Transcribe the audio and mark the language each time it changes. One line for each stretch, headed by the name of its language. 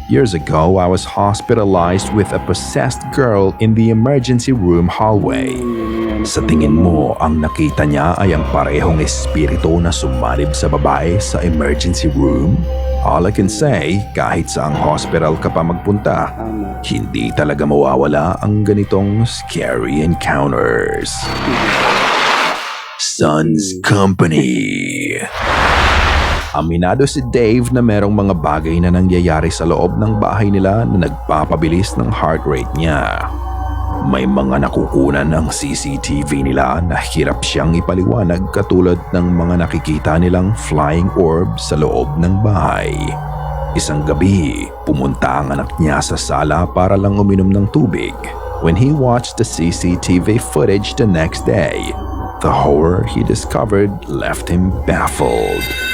English: Years ago, I was hospitalized with a possessed girl in the emergency room hallway.
Filipino: Sa tingin mo, ang nakita niya ay ang parehong espiritu na sumalib sa babae sa emergency room?
English: All I can say,
Filipino: kahit saang hospital ka pa magpunta, hindi talaga mawawala ang ganitong
English: scary encounters. Sons Company.
Filipino: Aminado si Dave na merong mga bagay na nangyayari sa loob ng bahay nila na nagpapabilis ng heart rate niya. May mga nakukunan ng CCTV nila na hirap siyang ipaliwanag katulad ng mga nakikita nilang flying orb sa loob ng bahay. Isang gabi, pumunta ang anak niya sa sala para lang uminom ng tubig.
English: When he watched the CCTV footage the next day, the horror he discovered left him baffled.